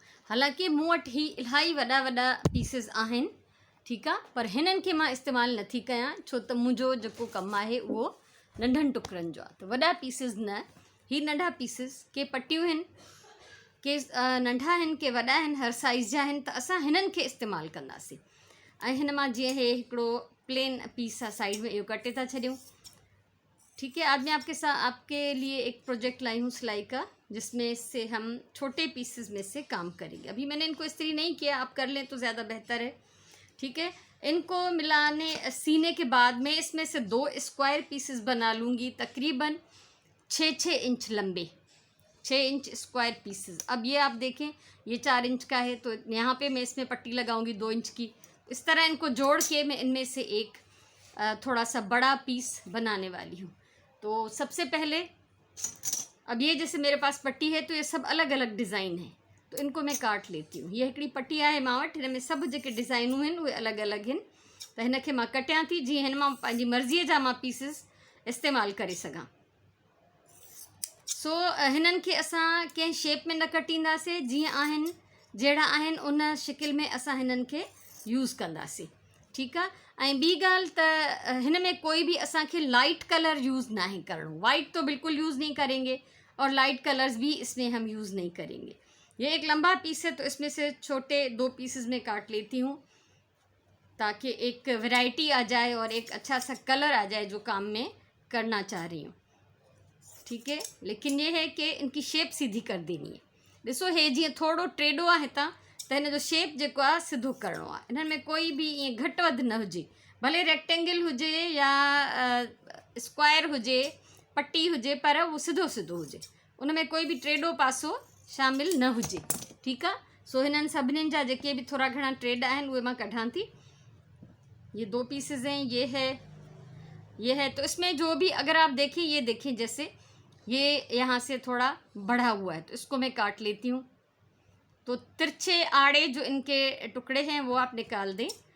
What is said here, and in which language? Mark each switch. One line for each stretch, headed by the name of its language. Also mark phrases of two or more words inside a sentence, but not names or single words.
Sindhi: हालांकि मूं वटि ही इलाही वॾा पीसिस आहिनि, ठीकु आहे, पर हिननि खे मां इस्तेमालु नथी कयां छो त मुंहिंजो जेको कमु आहे उहो नंढनि टुकरनि जो आहे। त वॾा पीसिस न, ही नंढा पीसिस के पटियूं आहिनि, के नंढा आहिनि, के वॾा आहिनि, हर साइज़ जा आहिनि। त असां हिननि खे इस्तेमालु कंदासीं। ऐं हिन मां जीअं हे हिकिड़ो
English: plain piece
Sindhi: आहे साइड में, इहो कटे था छॾियूं।
Urdu: ٹھیک ہے، آج میں آپ کے لیے ایک پروجیکٹ لائی ہوں سلائی کا، جس میں سے ہم چھوٹے پیسز میں سے کام کریں گے. ابھی میں نے ان کو استری نہیں کیا، آپ کر لیں تو زیادہ بہتر ہے۔ ٹھیک ہے، ان کو ملانے سینے کے بعد میں اس میں سے 2
English: square pieces
Urdu: بنا لوں گی، تقریباً 6 انچ لمبے، 6
English: inch square pieces.
Urdu: اب یہ آپ دیکھیں، یہ 4 انچ کا ہے، تو یہاں پہ میں اس میں پٹی لگاؤں گی 2 انچ کی. اس طرح ان کو جوڑ کے میں ان میں سے ایک تھوڑا سا بڑا پیس بنانے والی ہوں. تو سب سے پہلے اب یہ جیسے میرے پاس پٹی ہے، تو یہ سب الگ الگ ڈیزائن ہے، تو ان کو میں کاٹ لیتی ہوں.
Sindhi: ये हिकिड़ी पट्टी आहे मां वटि, हिन में सभु जेके डिज़ाइनूं आहिनि उहे अलॻि अलॻि आहिनि। त हिन खे मां कटियां थी जीअं हिन मां पंहिंजी मर्ज़ीअ जा मां पीसिस इस्तेमालु करे सघां। सो हिननि खे असां कंहिं शेप में न कटींदासीं, जीअं आहिनि जहिड़ा आहिनि उन शिकिल में असां हिननि खे यूज़ कंदासीं। ठीकु आहे। ऐं ॿी ॻाल्हि त हिन में कोई भी असांखे
English: light colour
Sindhi: यूज़ ना ही करणो,
Urdu: وائٹ تو بالکل یوز نہیں کریں گے اور
English: light colours
Urdu: بھی اس میں ہم یوز نہیں کریں گے. یہ ایک لمبا پیس ہے، تو اس میں سے چھوٹے 2 پیسز میں کاٹ لیتی ہوں تاکہ ایک ورائٹی آ جائے اور ایک اچھا سا کلر آ جائے جو کام میں کرنا چاہ رہی ہوں. ٹھیک ہے، لیکن یہ ہے کہ ان کی شیپ سیدھی کر دینی ہے.
Sindhi: ॾिसो, हे जीअं थोड़ो टेढ़ो आहे हितां, त हिन जो शेप जेको आहे सिधो करिणो आहे। इन्हनि में कोई भी ईअं घटि वधि न हुजे, भले रेक्टेंगल हुजे या स्क्वायर हुजे, पट्टी हुजे, पर उहो सिधो हुजे, उन में कोई भी टेढ़ो पासो शामिल न हुजे। ठीकु आहे। सो हिननि सभिनीनि जा जेके भी थोड़ा घणा टेढ़ा आहिनि उहे मां कढां थी।
Urdu: یہ 2 پیسز ہیں، یہ ہے. تو اس میں جو بھی اگر آپ دیکھیں، یہ دیکھیں جیسے یہ یہاں سے تھوڑا بڑھا ہوا ہے، تو اس کو میں کاٹ لیتی ہوں. تو ترچھے آڑے جو ان کے ٹکڑے ہیں وہ آپ نکال دیں.